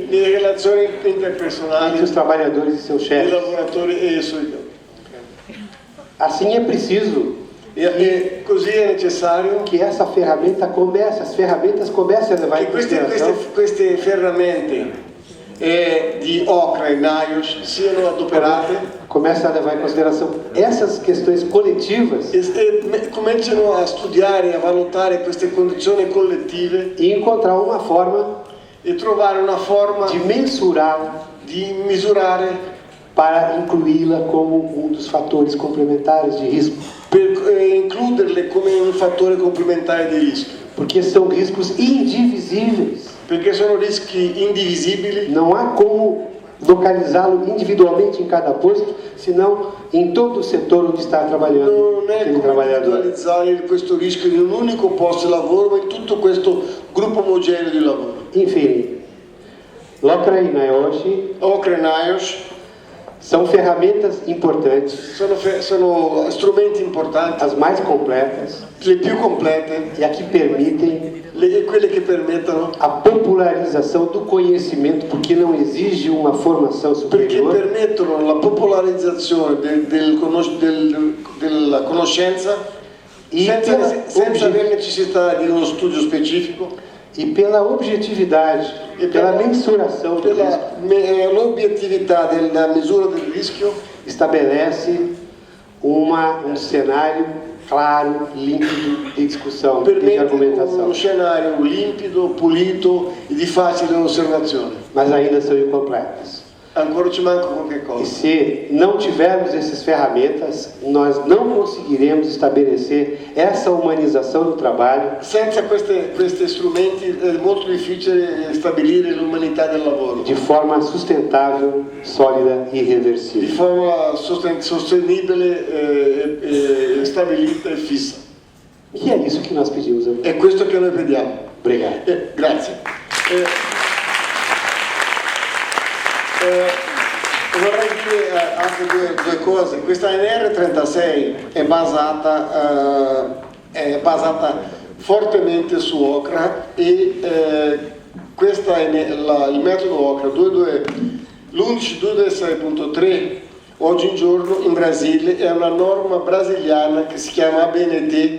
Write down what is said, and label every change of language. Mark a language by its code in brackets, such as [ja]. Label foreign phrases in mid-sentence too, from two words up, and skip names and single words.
[it] le relazioni [pt] os [it] interpersonali [pt] trabalhadores e seus [it] dei [pt] chefes. [it] lavoratori e i suoi. [pt] Assim é preciso [it] E così è necessario [pt] que essa ferramenta as ferramentas comecem a levar [it] che [pt] em consideração [it] queste ferramente di OCRA e NIOSH siano adoperate [pt] comecem a levar em consideração essas questões coletivas [it] e cominciano a studiare e a valutare queste condizioni collettive [pt] e encontrar uma forma [it] e trovare una forma [pt] de mensurar [it] di misurare [pt] para incluí-la como um dos fatores complementares de risco, [it] per includerle come un fattore complementare di rischio, [pt] porque são riscos indivisíveis. [it] perché sono rischi indivisibili. [pt] Não há como localizá-lo individualmente em cada posto, senão em todo o setor onde está trabalhando [it] Non è [pt] aquele [it] come [pt] trabalhador. [it] individualizzare questo rischio in un unico posto di lavoro, ma in tutto questo gruppo omogeneo di lavoro. [pt] Enfim, LOCRA e NIOSH OCRA e NIOSH são ferramentas importantes, [it] sono strumenti importanti, [pt] as mais completas [it] le più complete, [pt] e a que permitem [it] quelle che permettono, [pt] a popularização do conhecimento, porque não exige uma formação [it] perché [pt] superior, [it] permettono la popolarizzazione della conoscenza senza avere necessità di uno studio specifico. [pt] e pela objetividade, pela mensuração do risco, [it] L'obiettività della misura del rischio [pt] estabelece um cenário claro, límpido de discussão, de [it] permette [pt] argumentação. [it] uno scenario limpido, pulito e di facile osservazione. [pt] Mas ainda são incompletas. [it] Ancora ci manca qualche [pt] E [it] cosa. [pt] se não tivermos essas ferramentas, nós não conseguiremos estabelecer essa humanização do trabalho [it] Senza questi strumenti è molto difficile stabilire l'umanità del lavoro [pt] de forma sustentável, sólida e [it] di [pt] irreversível. [it] forma sostenibile, stabilita e fissa. [pt] E é isso que nós pedimos. [it] È questo che noi vediamo. [pt] Obrigado. [it] Grazie. Vorrei dire anche due cose. Questa NR36 è basata fortemente su OCRA e il metodo OCRA l'11.226.3 oggi in giorno in Brasile è una norma brasiliana che si chiama ABNT.